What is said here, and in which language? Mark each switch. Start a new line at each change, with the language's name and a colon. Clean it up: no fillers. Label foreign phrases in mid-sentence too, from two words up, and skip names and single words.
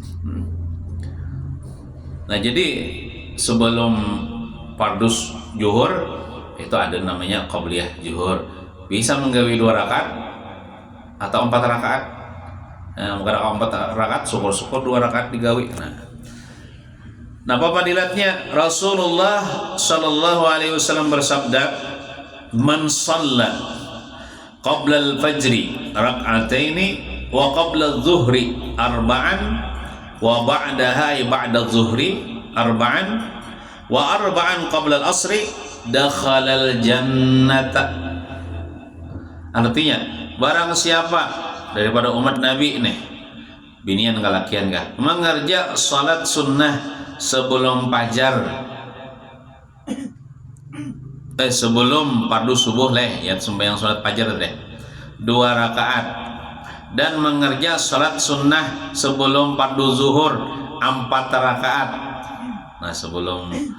Banjar: nah jadi sebelum fardus zuhur itu ada namanya qabliyah zuhur bisa menggawi 2 rakaat atau 4 rakaat. Nah, bukan 4 rakaat, syukur-syukur 2 rakaat digawi.
Indonesian: Nah, apa fadilatnya?
Arabic: رسول الله صلى الله عليه وسلم bersabda, "من صلى قبل الفجر ركعتين وقبل الظهر أربعا وبعدها بعد الظهر أربعا وأربعا قبل العصر دخل الجنة."
Banjar: Artinya barang siapa daripada umat Nabi nih binian kalakian kah mengerja salat sunnah sebelum fajar sebelum fardu subuh ya sembahyang salat fajar 2 rakaat dan mengerja salat sunnah sebelum fardu zuhur 4 rakaat nah sebelum